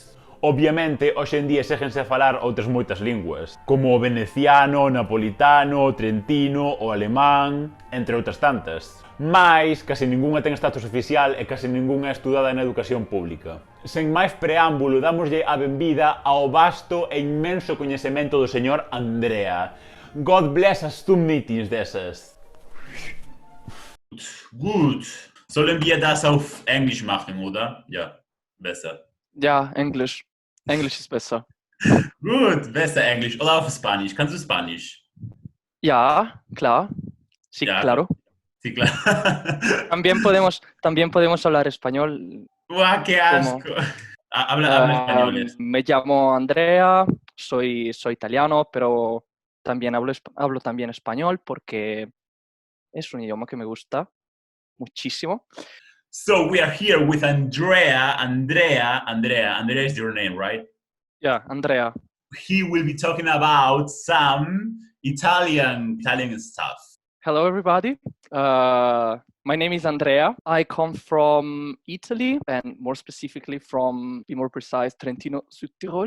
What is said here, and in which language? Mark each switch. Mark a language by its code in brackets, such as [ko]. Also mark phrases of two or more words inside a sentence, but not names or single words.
[gl] Obviamente, hoxe en día séguense a falar outras moitas linguas, como o veneciano, o napolitano, o trentino, o alemán, entre outras tantas. Mais, case ningunha ten status oficial e case ningunha é estudada na educación pública. Sen máis preámbulo, damoslle a benvida ao vasto e inmenso coñecemento do señor Andrea. God bless as two meetings desas. [de] Gut. Sollen wir das auf Englisch machen, oder? Ja, besser. Ja, Englisch. Englisch ist besser. Gut, besser Englisch. Oder auf Spanisch. Kannst du Spanisch? Ja, klar. [es] Sí, [de] Ja. [es] claro. Sí, claro. También podemos hablar español. ¡Guau, qué asco! Habla español. Me llamo Andrea, soy italiano, pero también hablo también español porque es un idioma que me gusta muchísimo. [en] So we are here with Andrea. Andrea is your name, right? Yeah, Andrea. He will be talking about some Italian stuff. Hello, everybody. My name is Andrea. I come from Italy, and more specifically from, be more precise, Trentino, Südtirol.